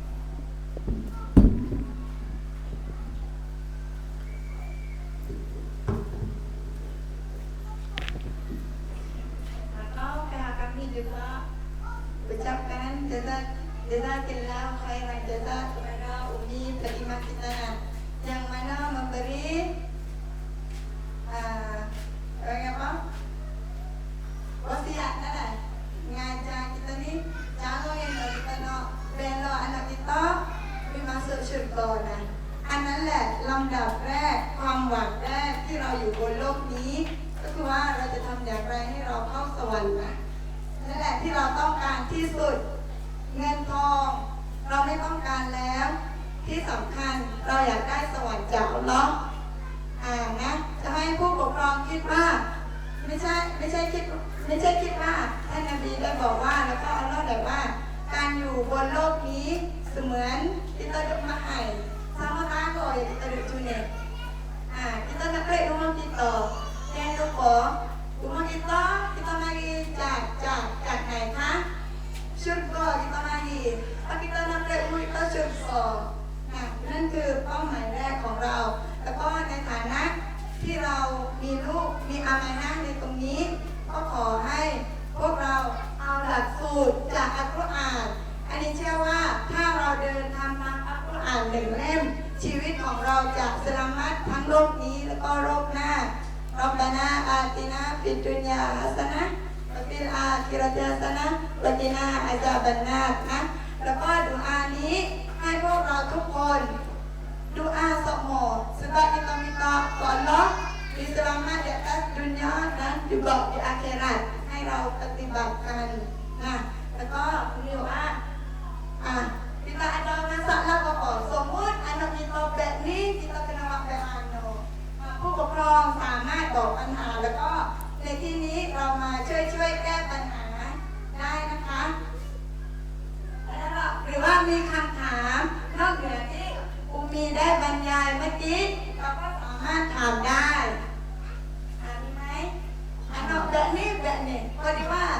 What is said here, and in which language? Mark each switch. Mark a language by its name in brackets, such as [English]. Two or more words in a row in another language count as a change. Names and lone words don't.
[Malay] Atau pihak kami juga ucapkan [Arabic] جزاك الله خيرا [Malay] jazak kepada Umi Fatimah kita yang mana memberi wasiat mengajar kita ni cara yang kita nak bela anak kita pergi masuk syurga [Thai] นะอันนั้นแหละลำดับแรกความหวังแรกที่เราอยู่บนโลกนี้ก็คือว่าเราจะทำอย่างไรให้เราเข้าสวรรค์นะนั่นแหละที่เราต้องการที่สุดเงินทองเราไม่ต้องการแล้วที่สำคัญเราอยากได้สวรรค์จากอั ลเลาะห์นะจะให้ผู้ปกครองคิดว่าไม่ใช่คิดว่าท่านนบีได้บอกว่าแล้วก็อัลเลาะห์ได้ว่าการอยู่บนโลกนี้เสมือน [Malay] kita duduk mahal sama kago yang kita duduk tunik kita nak create rumah kita jangan lupa rumah kita mari [Thai] จากไหนคะ [Malay] syurga kita mari [Thai] ถ้า [Malay] kita nak create rumah kita syurga [Thai] นั่ นคือเป้าหมายแรกของเราแล้วก็ในฐานะที่เรามีลูกมีอามานะห์ในตรงนี้ก็ขอให้พวกเราเอาหลักสูตรจากอัลกุรอานอันนี้เชื่อว่าถ้าเราเดินทำตามอัลกุรอานหนึ่ง เล่มชีวิตของเราจะสลามัตทั้งโลกนี้แล้วก็โลกหน้า [Arabic] ربنا آتنا في الدنيا حسنة وفي الآخ رة حسنة وقنا عذاب النار นะแล้วก็ดุอานี้ให้พวกเรา [Thai] ทุกคน [Malay] doa semua sebab kita minta kepada Allah diselamat di atas dunia dan juga di akhirat [Thai] ให้เราปฏิบัติกันนะแล้วก็เรียกว่า [Malay] kita ada masalah apa [Thai] สมมุติ [Malay] anak kita [Thai] แบบนี้ [Malay] kita kena buat [Thai] แบบผู้ปกครองสามารถบอกปัญหาแล้วก็ในที่นี้เรามาช่วยแก้ปัญหาได้นะคะ หรือว่ามีคำถามนอกเหนือที่มีได้บรรยายเมื่อกี้เราก็สามารถถามได้มีไหมแบบนี้พอดีว่า